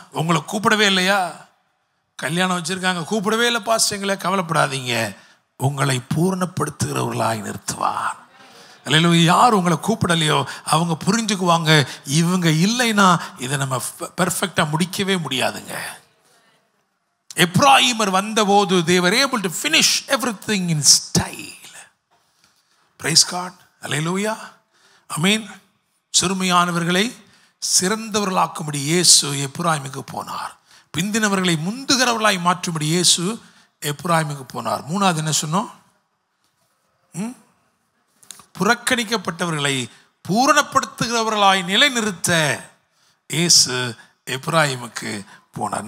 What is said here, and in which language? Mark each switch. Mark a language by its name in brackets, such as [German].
[Tamil] உங்களை கூப்பிடவே இல்லையா? கல்யாணம் வச்சிருக்காங்க, கூப்பிடவே இல்லை பாஸ்டர்களை, கவலைப்படாதீங்க, உங்களை பூரணப்படுத்துகிறவர்களாய் நிறுத்துவார். அல்லேலூயா. யார் உங்களை கூப்பிடலையோ அவங்க புரிஞ்சுக்குவாங்க, இவங்க இல்லைன்னா இதை நம்ம பெர்ஃபெக்டாக முடிக்கவே முடியாதுங்க. எப்பிராயீமர் வந்தபோது [English] they were able to finish everything in style. Praise God. Hallelujah. Amen. [Tamil] சிறுமையானவர்களை சிறந்தவர்களாக்கும்படி இயேசு எப்பிராயீமுக்கு போனார். பிந்தினவர்களை முந்துகிறவர்களாய் மாற்றும்படி இயேசு எப்ராயிமுக்கு போனார். மூணாவது என்ன சொன்னோம்? புறக்கணிக்கப்பட்டவர்களை பூரணப்படுத்துகிறவர்களாய் நிலைநிறுத்த இயேசு எப்ராயிமுக்கு போனார்.